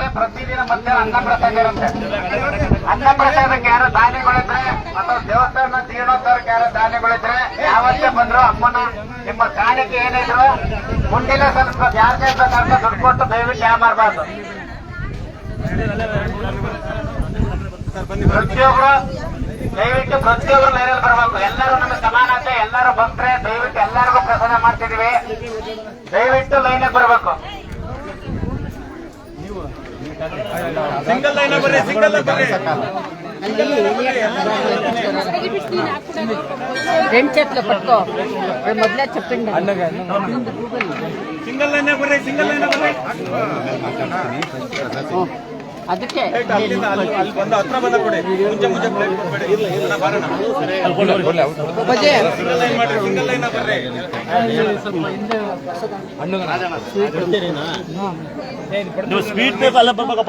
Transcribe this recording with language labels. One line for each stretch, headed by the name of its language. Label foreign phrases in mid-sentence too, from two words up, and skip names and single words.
Kannada: ಪ್ರತಿದಿನ ಮಧ್ಯಾಹ್ನ ಅನ್ನಪ್ರಸಾದ ಇರುತ್ತೆ. ಅನ್ನಪ್ರಸಾದಕ್ಕೆ ಯಾರು ದಾನಿಗಳಿದ್ರೆ ಅಥವಾ ದೇವಸ್ಥಾನ ಜೀರ್ಣೋದ್ಧಾರಕ್ಕೆ ಯಾರು ದಾನಿಗಳಿದ್ರೆ ಯಾವತ್ತೇ ಬಂದ್ರು ಅಮ್ಮನ ನಿಮ್ಮ ಕಾಣಿಕೆ ಏನಿದ್ರು ಮುಂದಿನ ಸ್ವಲ್ಪ ಯಾರು ಬೇಕಾದ್ರೆ ದುಡ್ಡು ಕೊಟ್ಟು ದಯವಿಟ್ಟು ಯಾವ ಮಾಡಬಾರ್ದು. ಪ್ರತಿಯೊಬ್ರು ದಯವಿಟ್ಟು ಪ್ರತಿಯೊಬ್ರು ಲೈನಲ್ಲಿ ಬರಬೇಕು. ಎಲ್ಲರೂ ನಮ್ಮ ಸಮಾನತೆ, ಎಲ್ಲರೂ ಬಂದ್ರೆ ದಯವಿಟ್ಟು ಎಲ್ಲರಿಗೂ ಪ್ರಸಾದ ಮಾಡ್ತಿದೀವಿ. ದಯವಿಟ್ಟು ಲೈನಿಗೆ ಬರಬೇಕು.
English: single line
Kannada: ಬರ್ರೆ ಸಿಂಗಲ್ ಬರ್ರೆ
Telugu: రెండు చేతులు పట్టుకో. మొదలే చెప్పండి.
English: single line
Kannada: ಬರ್ರೆ
English: single line
Kannada: ಬರ್ರೆ ಅದಕ್ಕೆ ಅಲ್ಲಿ ಬಂದ ಹತ್ರ ಬಂದ ಕೊಡಿ. ಮುಂಚೆ ಪ್ಲೇಟ್ ಕೊಡಬೇಡಿ. ಇಲ್ಲ ಬರೋಣ.
English: single line
Kannada: ಮಾಡ್ರಿ.
English: single line
Kannada: ಬರ್ರಿ. ನೀವು ಸ್ವೀಟ್ ಬೇಕು ಅಲ್ಲ ಬರ್ಬೇಕಪ್ಪ.